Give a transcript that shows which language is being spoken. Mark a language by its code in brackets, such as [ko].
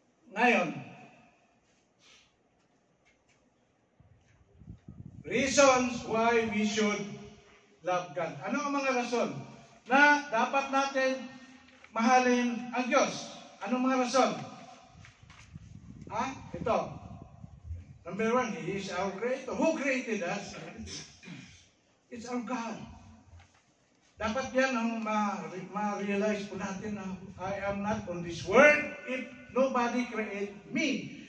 [tl] Ngayon, [en] reasons why we should love God. [tl] Ano ang mga rason na dapat natin mahalin ang Diyos? Anong mga rason? Ito. [en] Number 1, He is our Creator. Who created us? It's our God. [tl] Dapat yan ang ma-realize po natin na [en] I am not on this world if nobody created me.